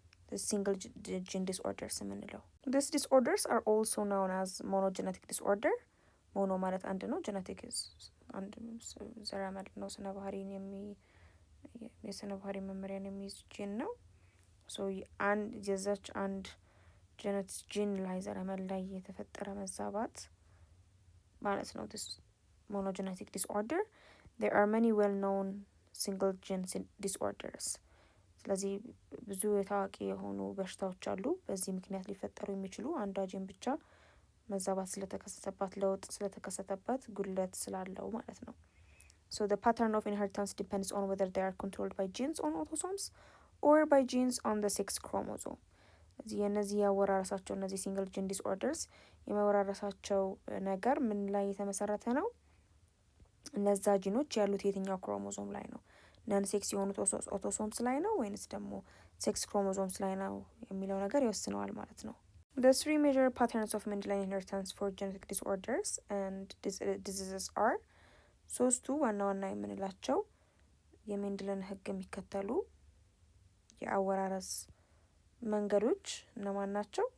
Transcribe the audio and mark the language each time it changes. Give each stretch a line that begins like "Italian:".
Amharic: the single gene disorders የምንለው
English: these disorders are also known as monogenetic disorder
Amharic: mono ማለት አንድ ነው genetic is አንድ ዘረመል ነው ስነ ባህሪን የስነ ባህሪ መመሪያን የሚይዝ ጂን ነው። ሶ አንድ የዛች አንድ ጄኔቲክ ጂን ላይ ዘረመል ላይ የተፈጠረ መዛባት ማለት ነው this monogenetic disorder.
English: There are many well known single gene disorders.
Amharic: ስለዚህ ብዙ የታዋቂ የሆኑ በሽታዎች አሉ በዚህ ምክንያት ሊፈጠሩ የሚችሉ አንዷ ጂን ብቻ መዛባት ስለተከሰተባት ለውጥ ስለተከሰተባት ጉድለት ስላለው ማለት ነው።
English: So the pattern of inheritance depends on whether they are controlled by genes on autosomes or by genes on the sex chromosome.
Amharic: የነዚህ ያወራረሳቸው እነዚህ ሲንግል ጂን ዲስኦርደርስ የመወራረሳቸው ነገር ምን ላይ የተመሰረተ ነው? እነዛ ጂኖች ያሉት የትኛው ክሮሞዞም ላይ ነው? ነን ሴክስ የሆኑት ኦቶሶምስ ላይ ነው ወይንስ ደግሞ ሴክስ ክሮሞዞምስ ላይ ነው የሚለው ነገር ይወስነዋል ማለት ነው።
English: The three major patterns of Mendelian inheritance for genetic disorders and diseases are
Amharic: ሶስቱ ዋና ዋና የምንላቸው የሜንድለን ህግ የሚከተሉ የአወራረስ መንገዶች እነማን ናቸው?